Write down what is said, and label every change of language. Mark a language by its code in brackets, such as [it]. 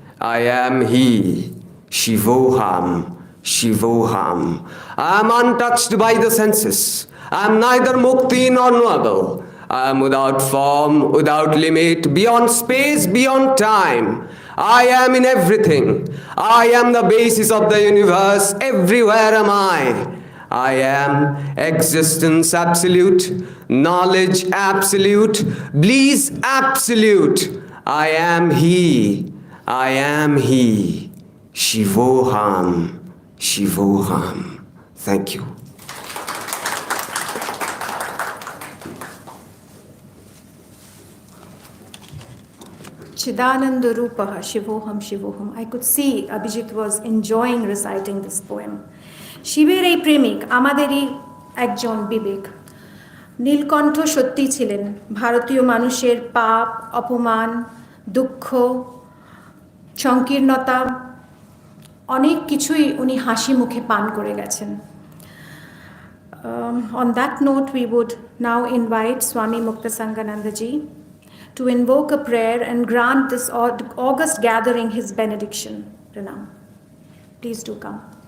[en] I am He, [sa] Shivoham, Shivoham. [en] I am untouched by the senses. I am neither mukti nor knowable. I am without form, without limit, beyond space, beyond time. I am in everything. I am the basis of the universe. Everywhere am I. I am existence absolute, knowledge absolute, bliss absolute. I am He. I am He. [sa] Shivoham. Shivoham. [en] Thank you. [sa] Chidananda Rupaha, Shivoham, Shivoham. [en] I could see Abhijit was enjoying reciting this poem. [bn] শিবের এই প্রেমিক আমাদেরই একজন বিবেক। নীলকণ্ঠ সত্যি ছিলেন ভারতীয় মানুষের পাপ, অপমান, দুঃখ, সংকীর্ণতা অনেক কিছুই উনি হাসি মুখে পান করে গেছেন। [en] On that note, we would now invite Swami Muktasangananda ji to invoke a prayer and grant this august gathering his benediction. Pranam. Please do come.